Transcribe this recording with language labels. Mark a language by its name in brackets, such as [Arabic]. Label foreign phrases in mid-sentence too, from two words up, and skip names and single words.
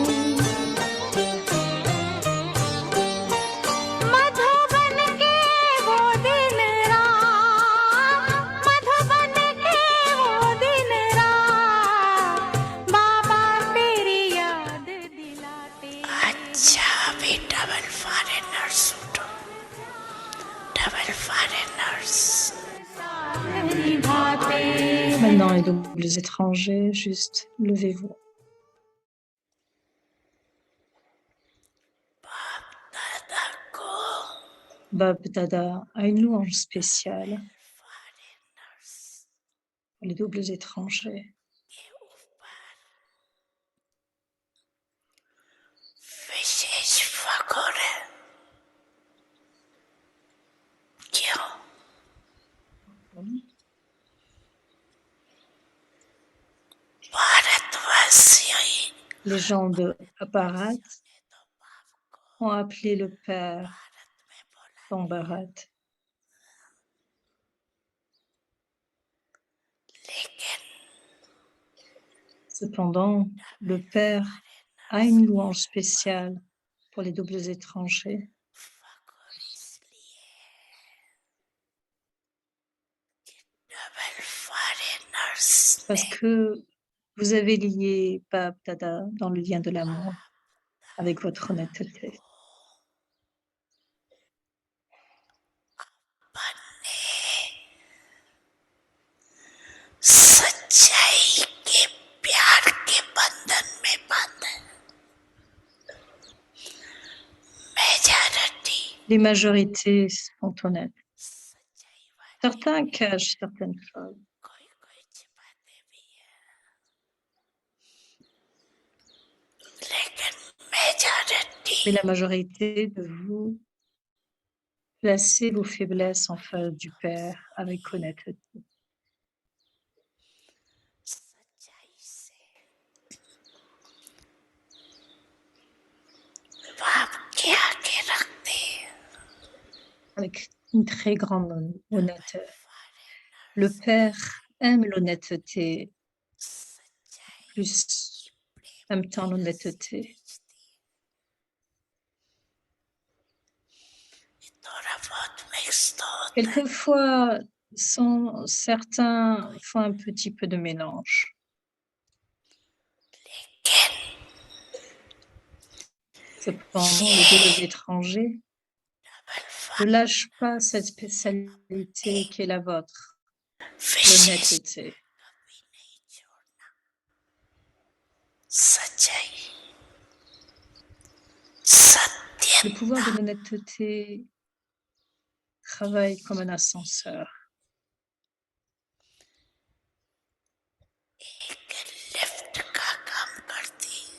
[Hindi] मधुबन के वो दिन रात मधुबन के वो दिन रात बाबा तेरी याद दिलाते अच्छा अभी [English] double foreigners [Hindi] उठो [English] double foreigners [Hindi] निभाते [French] Maintenant, les doubles étrangers, juste levez-vous. [Hindi] दादा को [French] Bab Dada a une louange spéciale pour les doubles étrangers. [Hindi] के ऊपर विशेष फखर है। क्यों? भारतवासियों [French] Les gens de Bharat ont appelé le père Don Bharat. [Hindi] लेकिन [French] Cependant, le père a une louange spéciale pour les doubles étrangers [Hindi] फखर इसलिए कि [English] double foreigners [French] parce que vous avez lié Bab Dada dans le lien de l'amour avec votre honnêteté. [Hindi] सच्चाई के प्यार के बंधन में बांधे। मेजॉरिटी [French] Les majorités sont honnêtes. Certains cachent certaines choses, [Hindi] कोई कोई छिपाते भी है, लेकिन मेजॉरिटी [French] mais la majorité de vous placez vos faiblesses en face du Père avec honnêteté. [Hindi] सच्चाई से बाप के आगे रखते हैं। [French] Avec une très grande honnêteté. Le Père aime l'honnêteté, plus aime tant l'honnêteté. [Hindi] थोड़ा बहुत मिक्स तो होता है, [French] Quelquefois, certains font un petit peu de mélange, [Hindi] लेकिन [French] cependant les deux étrangers [Hindi] डबल [French] ne lâchent pas cette spécialité qui est la vôtre, [Hindi] विशेष [French] l'honnêteté. [Hindi] कभी नहीं छोड़ना। सच्चाई सत्य [French] Le pouvoir de l'honnêteté travaille comme un ascenseur. [Hindi] एक लिफ्ट का काम करती।